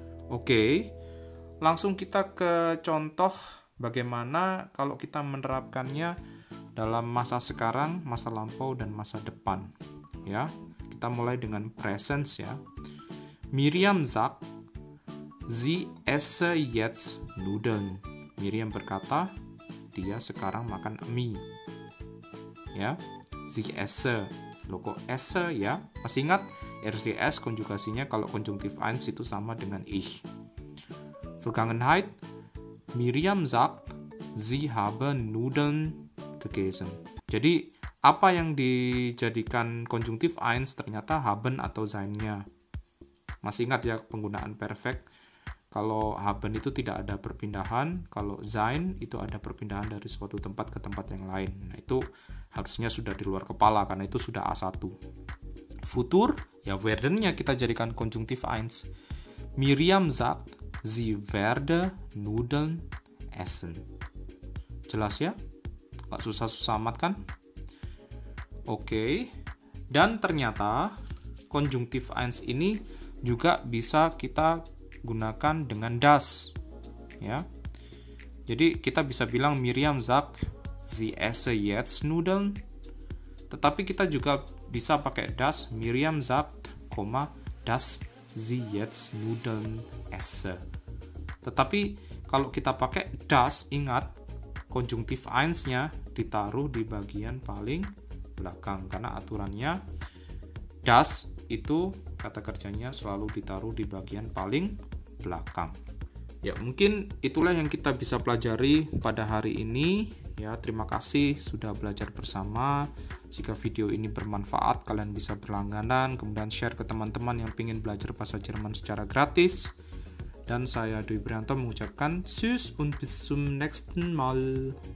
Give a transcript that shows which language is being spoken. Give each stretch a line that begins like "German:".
Indonesian: Oke, langsung kita ke contoh bagaimana kalau kita menerapkannya dalam masa sekarang, masa lampau, dan masa depan. Ya, kita mulai dengan presence ya.
German: Miriam sagt, sie esse jetzt Nudeln.
Indonesian: Miriam berkata, dia sekarang makan mie. Ya,
German: sie esse.
Indonesian: Logo esse ya. Masih ingat RCS konjugasinya kalau konjungtif 1 itu sama dengan ich.
German: Vergangenheit, Miriam sagt, sie habe Nudeln gegessen.
Indonesian: Jadi apa yang dijadikan konjungtif 1 ternyata haben atau sein-nya. Masih ingat ya penggunaan perfect. Kalau haben itu tidak ada perpindahan, kalau sein itu ada perpindahan dari suatu tempat ke tempat yang lain. Nah, itu harusnya sudah di luar kepala karena itu sudah A1. futur, ya werden-nya kita jadikan konjunktif 1.
German: Miriam sagt, sie werde Nudeln essen.
Indonesian: Jelas ya? Gak susah-susah amat kan? Oke. Dan ternyata konjunktif 1 ini juga bisa kita gunakan dengan das. Ya. Jadi kita bisa bilang
German: Miriam sagt, sie esse jetzt Nudeln.
Indonesian: Tetapi kita juga bisa pakai das.
German: Miriam sagt, dass sie jetzt Nudeln esse.
Indonesian: Tetapi kalau kita pakai das, ingat konjunktif 1-nya ditaruh di bagian paling belakang karena aturannya das itu kata kerjanya selalu ditaruh di bagian paling belakang. Ya, mungkin itulah yang kita bisa pelajari pada hari ini. Ya, terima kasih sudah belajar bersama. Jika video ini bermanfaat, kalian bisa berlangganan, kemudian share ke teman-teman yang ingin belajar bahasa Jerman secara gratis. Dan saya Dwi Brianto mengucapkan
German: Tschüss und bis zum nächsten Mal.